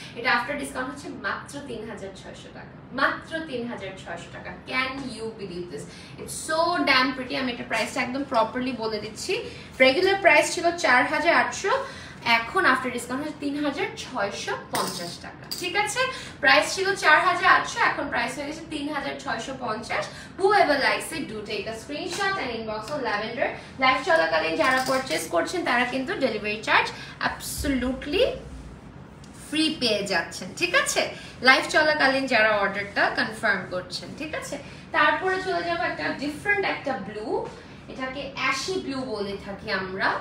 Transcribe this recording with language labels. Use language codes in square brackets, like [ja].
[bn] এটা after discount হচ্ছে মাত্র 3600 টাকা, মাত্র 3600 টাকা। [en] Can you believe this? It's so damn pretty. [bn] আমি এটা প্রাইসটা একদম প্রপারলি বলে দিচ্ছি। রেগুলার প্রাইস ছিল 4800, এখন আফটার ডিসকাউন্ট হচ্ছে 3650 টাকা, ঠিক আছে? প্রাইস ছিল 4800, এখন প্রাইস হয়ে গেছে 3650। [en] whoever likes it do take a screenshot and inbox on lavender। [bn] Live চলাকালীন যারা পারচেজ করছেন তারা কিন্তু ডেলিভারি চার্জ অ্যাবসলিউটলি ফ্রি পেয়ে যাচ্ছেন, ঠিক আছে? লাইভ চলাকালীন যারা অর্ডারটা কনফার্ম করছেন, ঠিক আছে? তারপরে চলে যাবো একটা ডিফারেন্ট একটা ব্লু, এটাকে অ্যাশি ব্লু বলে থাকি আমরা।